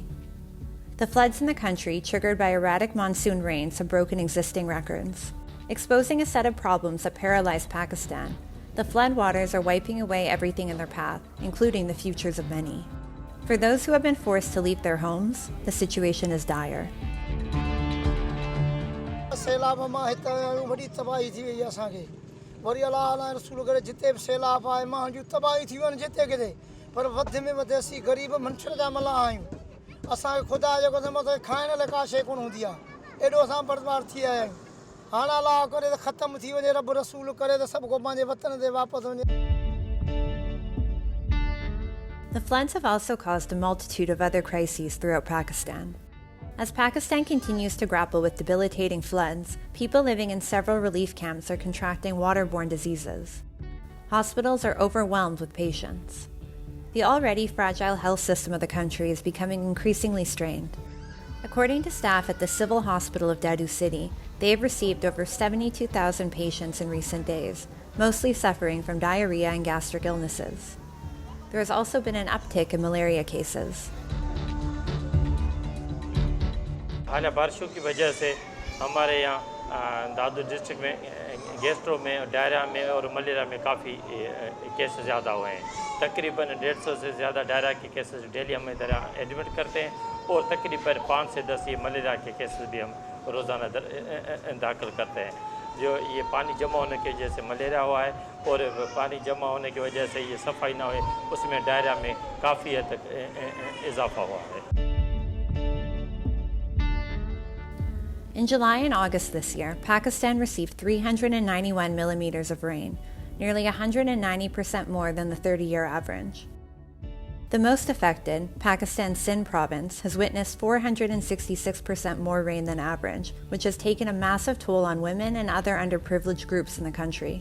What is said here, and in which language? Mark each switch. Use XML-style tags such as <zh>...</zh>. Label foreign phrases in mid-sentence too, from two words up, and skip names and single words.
<en>The floods in the country, triggered by erratic monsoon rains, have broken existing records. Exposing a set of problems that paralyze Pakistan, the floodwaters are wiping away everything in their path, including the futures of many. For those who have been forced to leave their homes, the situation is dire.</en> <sd>असांखे खुदा जो कसम असांखे खाइण लाइ का शइ कोन हूंदी आहे एॾो असां बर्बाद थी आया आहियूं हाणे अलाह करे त ख़तमु थी वञे रब रसूल करे त सभु को पंहिंजे वतन ते वापसि वञे.</sd> <en>The floods have also caused a multitude of other crises throughout Pakistan. As Pakistan continues to grapple with debilitating floods, people living in several relief camps are contracting waterborne diseases. Hospitals are overwhelmed with patients. The already fragile health system of the country is becoming increasingly strained. According to staff at the Civil Hospital of Dadu City, they have received over 72,000 patients in recent days, mostly suffering from diarrhea and gastric illnesses. There has also been an uptick in malaria cases.</en> <ur>حالیہ بارشوں کی وجہ سے ہمارے یہاں دادو ڈسٹرکٹ میں گیسٹرو میں ڈائریا میں اور ملیریا میں کافی کیسز زیادہ ہوئے ہیں. تقریباً 150 سے زیادہ ڈائریا کے</ur> <en>cases daily</en> <ur>ہم ادھر ایڈمٹ کرتے ہیں اور تقریباً 5 سے 10 یہ ملیریا کے کیسز بھی ہم روزانہ داخل کرتے ہیں. جو یہ پانی جمع ہونے کی وجہ سے ملیریا ہوا ہے اور پانی جمع ہونے کی وجہ سے یہ صفائی نہ ہوئی اس میں ڈائریا میں کافی حد تک اضافہ ہوا ہے.</ur> <en>In July and August this year, Pakistan received 391 millimeters of rain, nearly 190% more than the 30-year average. The most affected, Pakistan's Sindh province, has witnessed 466% more rain than average, which has taken a massive toll on women and other underprivileged groups in the country.</en>